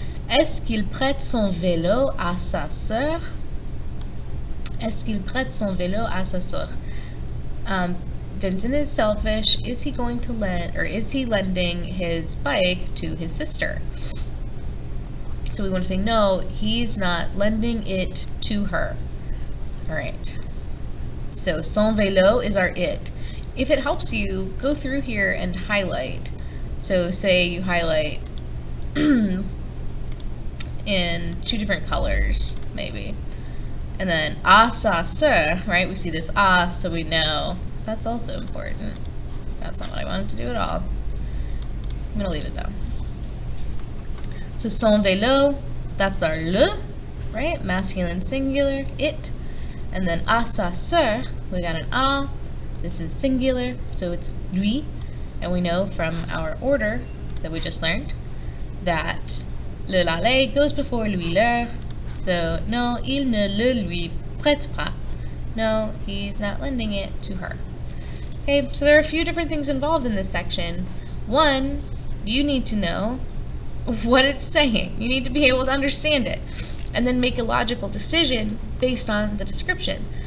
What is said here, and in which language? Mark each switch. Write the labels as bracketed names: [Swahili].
[French] Est-ce qu'il prête son vélo à sa sœur? Est-ce qu'il prête son vélo à sa sœur? [English] Vincent is selfish. Is he going to lend, or is he lending his bike to his sister? So we want to say no, he's not lending it to her. All right. So son vélo is our it. If it helps you, go through here and highlight. So say you highlight in 2 different colors, maybe. And then à sa sœur, right? We see this ah, so we know that's also important. That's not what I wanted to do at all. I'm gonna leave it though. So son vélo, that's our le, right? Masculine singular, it. And then à sa sœur, we got an a. This is singular, so it's lui. And we know from our order that we just learned that le la lay goes before lui leur. So no, [French] il ne le lui prête pas. [English] No, he's not lending it to her. Okay, so there are a few different things involved in this section. One, you need to know what it's saying. You need to be able to understand it. And then make a logical decision based on the description.